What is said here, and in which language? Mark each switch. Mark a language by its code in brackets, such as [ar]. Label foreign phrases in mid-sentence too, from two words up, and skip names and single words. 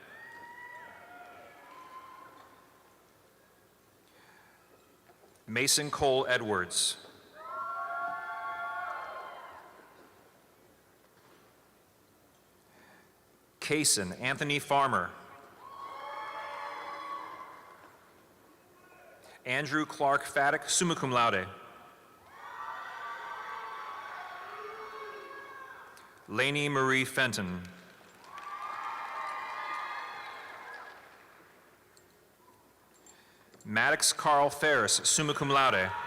[en] Mason Cole Edwards. Kaysen Anthony Farmer. Andrew Clark Faddock, [la] summa cum laude. [en] Lainey Marie Fenton. Maddox Carl Ferris, [la] summa cum laude.